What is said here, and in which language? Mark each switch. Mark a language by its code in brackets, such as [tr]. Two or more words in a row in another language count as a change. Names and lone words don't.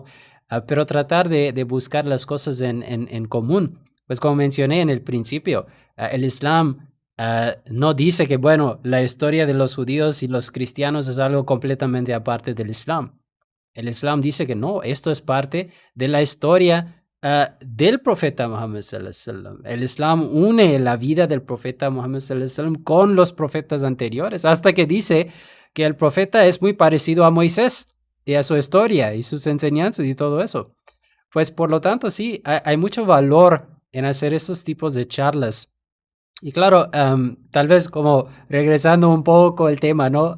[es] Pero tratar de buscar las cosas en común. Pues como mencioné en el principio, el Islam no dice que, bueno, la historia de los judíos y los cristianos es algo completamente aparte del Islam. El Islam dice que no, esto es parte de la historia del profeta Muhammad [ar] صلى الله عليه وسلم. [es] El Islam une la vida del profeta Muhammad [ar] صلى الله عليه وسلم [es] con los profetas anteriores, hasta que dice que el profeta es muy parecido a Moisés y a su historia y sus enseñanzas y todo eso. Pues por lo tanto, sí, hay mucho valor en hacer estos tipos de charlas. Y claro, tal vez como regresando un poco el tema, ¿no?